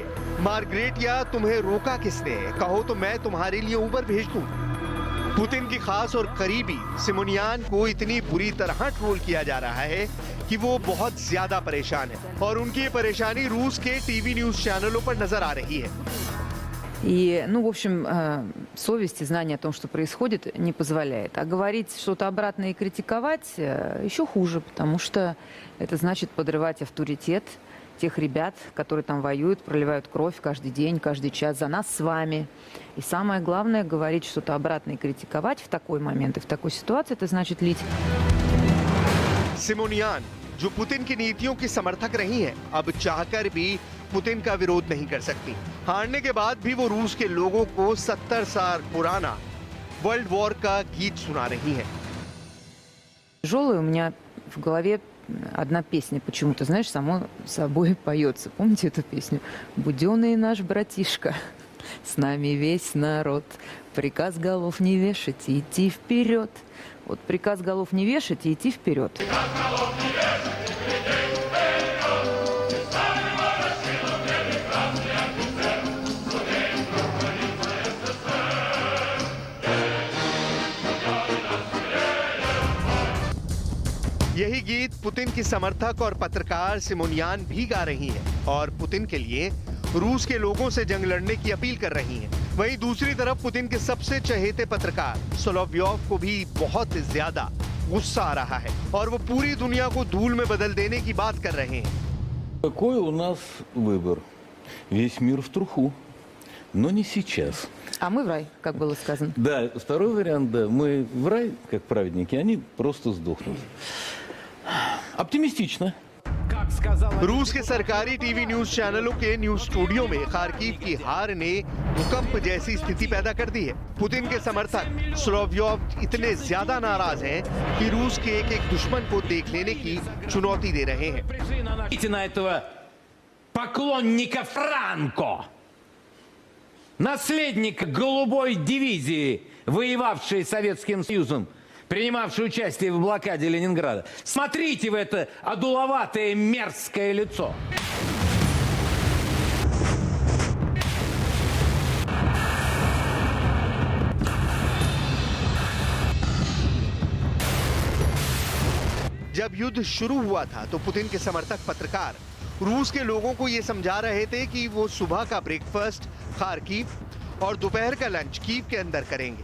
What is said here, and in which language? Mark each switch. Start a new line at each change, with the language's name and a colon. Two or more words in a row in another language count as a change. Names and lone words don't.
Hindi: मार्गरेटिया, तुम्हें रोका किसने? कहो तो मैं तुम्हारे लिए उबर भेज दूं। पुतिन की खास और करीबी सिमोनियान को इतनी बुरी तरह ट्रोल किया जा रहा है कि वो बहुत ज्यादा परेशान है और उनकी ये परेशानी रूस के
English: TV news channels
Hindi: पर नजर आ रही है।
Russian: И, в общем, совесть и знание о том, что происходит, не позволяет. А говорить что-то обратное и критиковать еще хуже, потому что это значит подрывать авторитет тех ребят, которые там воюют, проливают кровь каждый день, каждый час за нас с вами. И самое главное, говорить что-то обратное и критиковать в такой момент и в такой ситуации, это значит лить.
Hindi: सिमोनियान, जो पुतिन की नीतियों की समर्थक रही हैं, अब चाहकर भी पुतिन का विरोध नहीं कर सकती। हारने के बाद भी वो रूस के लोगों को 70 साल पुराना
English: world war
Hindi: का गीत सुना रही हैं।
Russian: Тяжелое, у меня в голове одна песня почему-то, знаешь, само собой поется. Помните эту песню? «Буденный наш братишка, с нами весь народ, приказ голов не вешать и идти вперед». Вот приказ голов не вешать и идти вперед.
Hindi: यही गीत पुतिन की समर्थक और पत्रकार सिमोनियान भी गा रही हैं और पुतिन के लिए रूस के लोगों से जंग लड़ने की अपील कर रही हैं। वहीं दूसरी तरफ पुतिन के सबसे चहेते पत्रकार सोलोव्योव को भी बहुत ज्यादा गुस्सा आ रहा है और वो पूरी दुनिया को धूल में बदल देने की बात कर रहे हैं।
Russian: Какой у нас выбор? Весь мир в труху. но не сейчас. А мы в рай, как было сказано. Да, второй вариант, да, мы в рай, как праведники, они просто сдохнут. Оптимистично.
Hindi: रूस के सरकारी
English: TV news channels
Hindi: के
English: news studio
Hindi: में खार्किव की हार ने भूकंप जैसी स्थिति पैदा कर दी है। पुतिन के समर्थक सोलोव्योव इतने ज्यादा नाराज हैं कि रूस के एक एक दुश्मन को देख लेने की चुनौती दे रहे हैं।
Russian: Смотрите на этого поклонника Франко, наследника голубой дивизии, воевавшей с Советским Союзом, принимавший участие в блокаде Ленинграда. Смотрите в это одуловатое мерзкое лицо.
Hindi: जब युद्ध शुरू हुआ था तो पुतिन के समर्थक पत्रकार रूस के लोगों को ये समझा रहे थे कि वो सुबह का ब्रेकफास्ट खार्किव और दोपहर का लंच कीव के अंदर करेंगे।